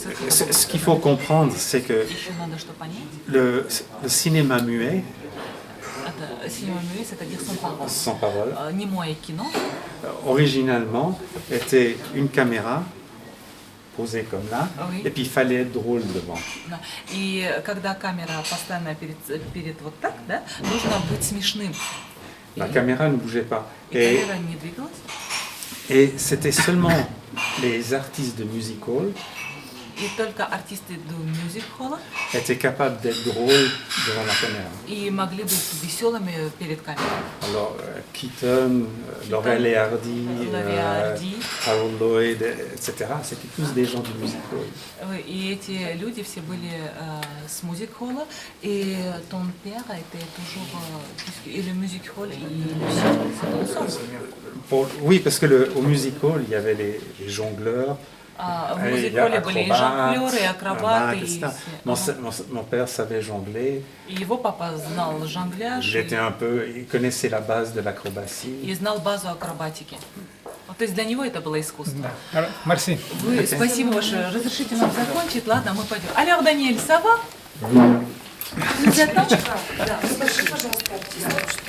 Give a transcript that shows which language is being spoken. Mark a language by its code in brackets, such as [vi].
[fr] Ce qu'il faut comprendre, c'est que [ru] Еще надо что понять. [fr] le cinéma muet, Cinéma muet, c'est-à-dire sans parole. sans parole. [ru] Немое кино. [fr] Originalement, était une caméra posée comme là, Oui. et puis il fallait être drôle devant. [ru] Да. И когда камера постоянно перед вот так, да, нужно быть смешным. [fr] La caméra ne bougeait pas. [ru] И камера не двигалась. [fr] Et c'était seulement les artistes de music hall [ru] И только артисты до мюзик-холла [fr] étaient capables d'être drôles devant la caméra. [ru] и могли быть веселыми перед камерой. [fr] Alors, Keaton, Laurel et Hardy, Laurel et Hardy. Harold Lloyd, etc., c'était tous des gens du music hall. [ru] И эти люди все были с мюзик-холла, и [fr] ton père était toujours et le music-hall et Lucien, c'était ensemble. Oui, parce que au music hall, il y avait les jongleurs, [ru] В [fr] il y a [ru] мюзик-холле были и жонглеры, и акробаты, и [fr] etc. [ru] все. [fr] Mon père savait jongler, [ru] И его папа знал жонгляж [fr] il connaissait la base de l'acrobatie. [ru] и знал базу акробатики. Вот, то есть для него это было искусство. Марси. Вы, спасибо большое. Разрешите нам закончить? Ладно, мы пойдем. [fr] Alors, Daniel, ça va? Vous êtes là? [ru] Да, скажи, пожалуйста, артист,